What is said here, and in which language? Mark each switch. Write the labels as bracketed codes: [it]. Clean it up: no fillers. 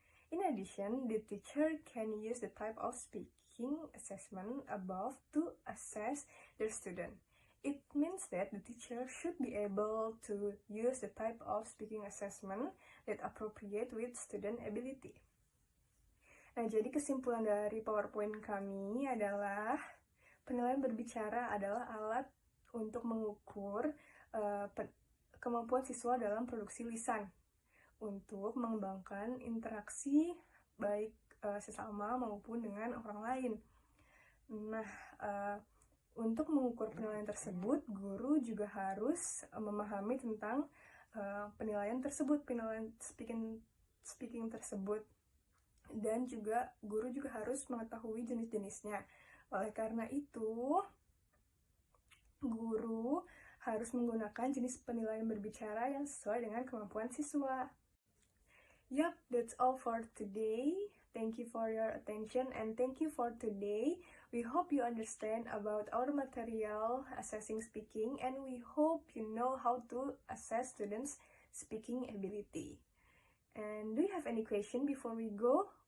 [en] In addition, the teacher can use the type of speaking assessment above to assess their student. It means that the teacher should be able to use the type of speaking assessment that appropriate with student ability. [id] Nah, jadi kesimpulan dari PowerPoint kami adalah penilaian berbicara adalah alat untuk mengukur kemampuan siswa dalam produksi lisan untuk mengembangkan interaksi baik sesama maupun dengan orang lain. Nah, untuk mengukur penilaian tersebut, guru juga harus memahami tentang penilaian tersebut, penilaian speaking tersebut. Dan juga guru juga harus mengetahui jenis-jenisnya. Oleh karena itu, guru harus menggunakan jenis penilaian berbicara yang sesuai dengan kemampuan siswa. [en] Yup, that's all for today. Thank you for your attention and thank you for today. We hope you understand about our material assessing speaking, and we hope you know how to assess students' speaking ability. And do you have any question before we go?